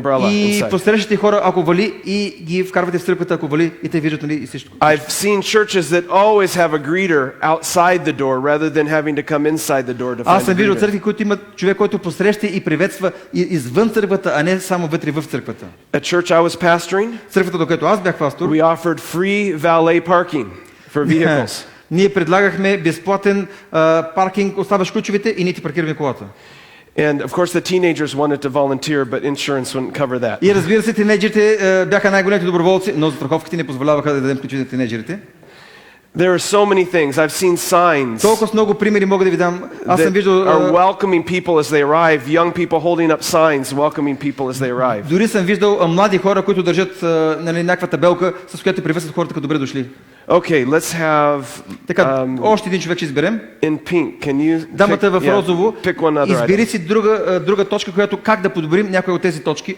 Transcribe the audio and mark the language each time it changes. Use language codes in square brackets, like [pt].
[bg] И посрещате хора, ако вали, и ги вкарвате в църквата, ако вали, и те виждат, нали, и всичко. [en] I've seen churches that always have a greeter outside the door rather than having to come inside the door to find. [bg] Аз съм виждал църкви, които имат човек, който посреща и приветства извън църквата, а не само вътре в църквата. [en] A church I was pastoring, [bg] църквата, докато аз бях пастор, [en] we offered free valet parking for vehicles. [bg] Ние предлагахме безплатен паркинг, оставаш ключовете и ние ти паркираме колата. [en] And of course the teenagers wanted to volunteer, but insurance wouldn't cover that. [bg] И разбира се, тинейджерите бяха най-големите доброволци, но застраховките не позволяваха да дадем ключовете на тинейджерите. [en] There are so many things. I've seen signs. [bg] Толкова много примери мога да ви дам. Аз съм виждал [en] are welcoming people as they arrive, young people holding up signs welcoming people as they arrive. [bg] Дори съм виждал млади хора, които държат някаква табелка, с която приветстват хората като добре дошли. [en] Okay, let's have [bg] така, още един човек ще изберем. [en] In pink, can you [bg] дамата в розово. [en] Pick one other [bg] избери си друга точка, която как да подобрим някоя от тези точки.